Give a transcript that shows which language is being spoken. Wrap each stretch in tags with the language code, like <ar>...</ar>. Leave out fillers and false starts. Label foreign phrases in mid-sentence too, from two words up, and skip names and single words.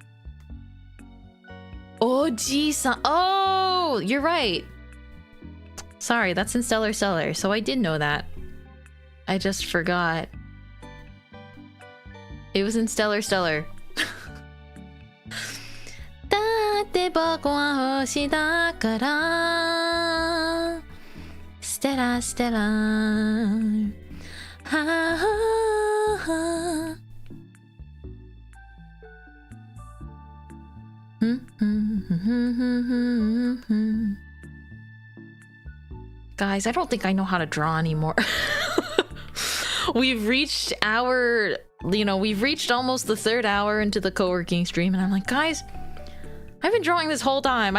<en>Oji-san. Oh, you're right. Sorry, that's in Stellar Stellar. So I did know that. I just forgot. It was in Stellar Stellar.</en> <ja>だって僕は星だから.</ja> <en>Stella Stella. Ha ha. Guys, I don't think I know how to draw anymore. We've reached almost the 3rd hour into the co-working stream, and I'm like, guys, I've been drawing this whole time.</en>